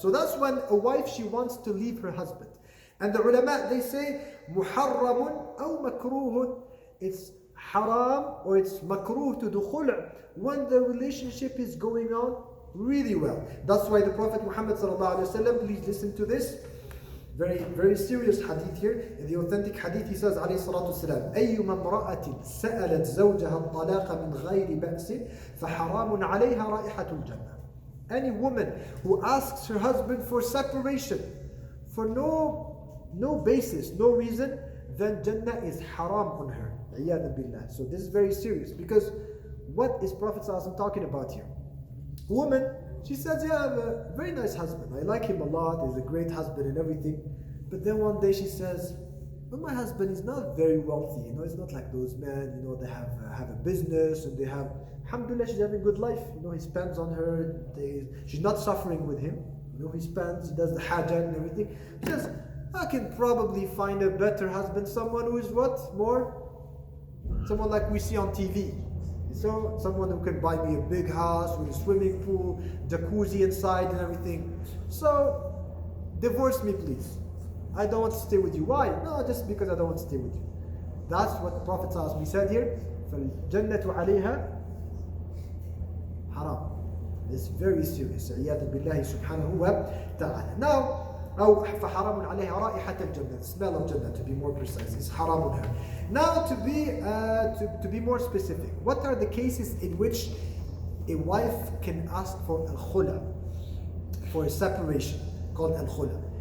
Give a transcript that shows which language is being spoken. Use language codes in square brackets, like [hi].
[en] So that's when a wife, she wants to leave her husband. And the ulama, they say, [ar] muharramun aw makruhun. [en] It's haram or it's makruh to do khula when the relationship is going on really well. That's why the Prophet Muhammad sallallahu alaihi wasallam, please listen to this, very serious hadith here. In the authentic hadith, he says alayhi salatu wasalam, [ar] أيما امرأة سألت زوجها الطلاق من غير بأس فحرام عليها رائحة الجنة. [en] Any woman who asks her husband for separation for no basis, no reason, then Jannah is haram on her. [ar] عياذا بالله. [en] So this is very serious, because what is Prophet sallallahu alaihi wasallam talking about here? Woman, she says, yeah, I have a very nice husband. I like him a lot. He's a great husband and everything. But then one day she says, but my husband is not very wealthy. He's not like those men, they have a business and they have, alhamdulillah, she's having a good life. He spends on her. She's not suffering with him. He spends, he does the hajjah and everything. She says, I can probably find a better husband, someone who is what? Someone like we see on TV. So someone who can buy me a big house with a swimming pool, jacuzzi inside and everything. So divorce me, please. I don't want to stay with you. Why? No, just because I don't want to stay with you. That's what the Prophet said here. [ar] فَالْجَنَّةُ عَلَيْهَا haram. [en] It's very serious. [ar] عِيَاذًا بِاللَّهِ سُبْحَانَهُ وَتَعَالَى. [en] Now, [ar] أو فحرام عليها رائحة الجنة, [en] the smell of Jannah, to be more precise, is haram on her. Now, to be more specific, what are the cases in which a wife can ask for al-khula, for a separation, called al-khula?